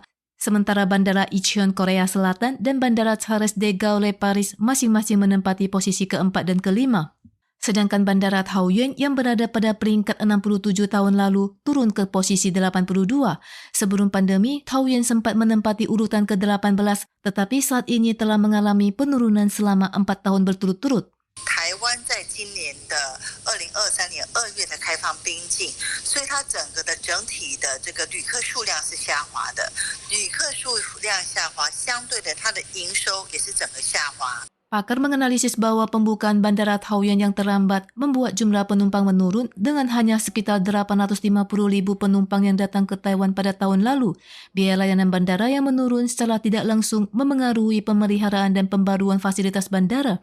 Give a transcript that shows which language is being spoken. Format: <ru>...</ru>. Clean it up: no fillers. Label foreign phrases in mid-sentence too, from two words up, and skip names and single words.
<id>Sementara Bandara Incheon Korea Selatan dan Bandara Charles de Gaulle Paris masing-masing menempati posisi keempat dan kelima. Sedangkan Bandara Taoyuan yang berada pada peringkat 67 tahun lalu turun ke posisi 82. Sebelum pandemi, Taoyuan sempat menempati urutan ke-18, tetapi saat ini telah mengalami penurunan selama 4 tahun berturut-turut.</id> <zh>台湾在今年的2023年2月的开放边境，所以它整个的整体的这个旅客数量是下滑的，旅客数量下滑，相对的它的营收也是整个下滑。</zh> <id>Pakar menganalisis bahwa pembukaan Bandara Taoyuan yang terlambat membuat jumlah penumpang menurun dengan hanya sekitar 850.000 penumpang yang datang ke Taiwan pada tahun lalu. Biaya layanan bandara yang menurun secara tidak langsung memengaruhi pemeliharaan dan pembaruan fasilitas bandara.</id>